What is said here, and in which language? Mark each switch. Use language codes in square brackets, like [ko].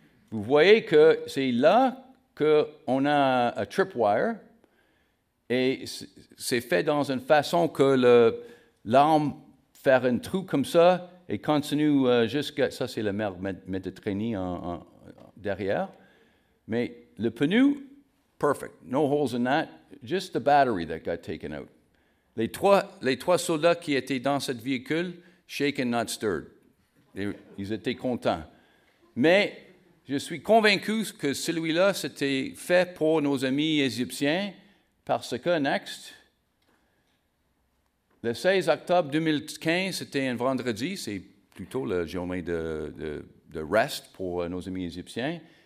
[fr] Vous voyez que c'est là qu'on a un tripwire et c'est fait dans une façon que l'arme fait un trou comme ça et continue jusqu'à... Ça, c'est la mer Méditerranée derrière. Mais le pneu, [en] perfect. No holes in that. Just the battery that got taken out. [fr] Les trois soldats qui étaient dans ce véhicule, [en] shaken, not stirred. [fr] Ils étaient contents. Mais je suis convaincu que celui-là, c'était fait pour nos amis égyptiens parce que, next, le 16 octobre 2015, c'était un vendredi, c'est plutôt la journée de rest pour nos amis égyptiens.